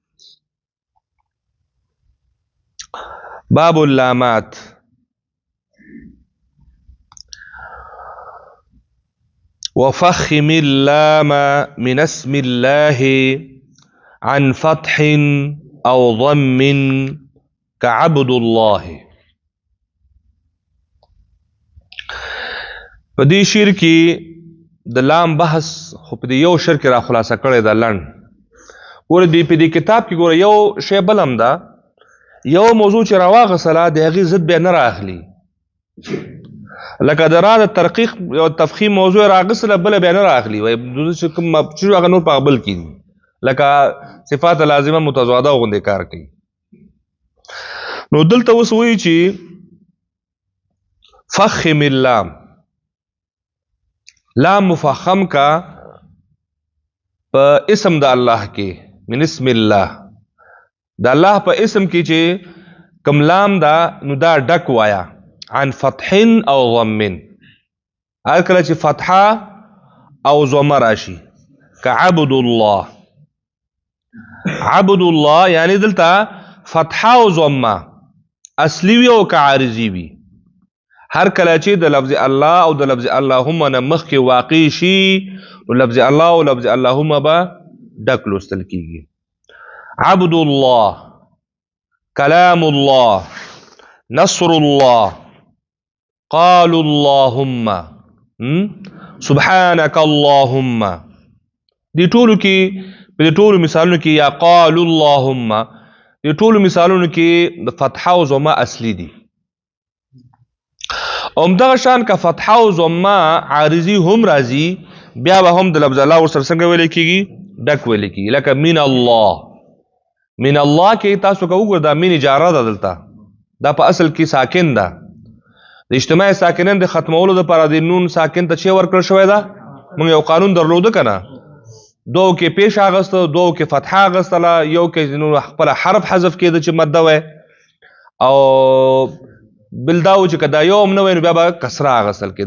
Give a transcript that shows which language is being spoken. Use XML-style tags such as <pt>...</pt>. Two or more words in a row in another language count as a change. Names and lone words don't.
<ar>باب اللامات. وفخم اللام من اسم الله عن فتح أو ضم كعبد الله.</ar> <ps>په دې شعر کې د لام بحث خو په دې یو شعر کې را خلاصه کړی دا لنډ. ګوره په دې کتاب کې ګوره یو شی بل هم ده، یو موضوع چې راواغسله د هغې ضد بیا نه رااخلي. لکه د را د ترقیق یو تفخیم موضوع راغسله بله بیا نه رااخلي، وایي چې کوم چې هغه نور په هغه بل کې دي، لکه صفات لازمه متضاده غوندې کار کوي. نو دلته اوس وایي چې</ps> <ar>فخم اللام،</ar> <ps>لام مفخم کا په اسم د الله کې،</ps> <ar>من اسم الله،</ar> <ps>د الله په اسم کې چې کم لام دا نو دا ډک وایا</ps> <ar>عن فتح او ضم.</ar> <ps>هر کله چې فتحه او ضمه راشي</ps> <ar>كعبد الله.</ar> <ps>عبد الله یعنی دلته فتحه او ضمه اصلي وي او كعارضي وي. هر کله چې د لفظ الله او د لفظ اللهم نه مخکې واقع شي نو لفظ الله او لفظ اللهم به ډک لوستل کیږي.</ps> <ar>عبد الله، کلام الله، نصر الله، قال اللهم، سبحانك اللهم. دې ټولو کې په دې ټولو مثالونو کې یا قال اللهم،</ar> <ps>دې ټولو مثالونو کې د فتحه او ضمه اصلي دي. همدغه شان که فتحه او ضمه عارضي هم راځي بیا به هم د لفظ الله ورسره څنګه ویل کېږي؟ ډک ویل کېږي. لکه</ps> <ar>من الله. من الله</ar> <ps>کې تاسو که وګورئ دا من اجاره ده، دلته دا په اصل کې ساکن ده. د اجتماع ساکنن د ختمولو دپاره د نون ساکن ته چې ورکړل شوی ده؟ موږ یو قانون درلوده که نه، دوو کې پیش اغسته، دوو کې فتحه اغستله، یو کې خپله حرف حذف کېده چې مده وی، او بل دا و چې که دا یو هم نه وی نو بیا به کسره اغستل کېده.</ps>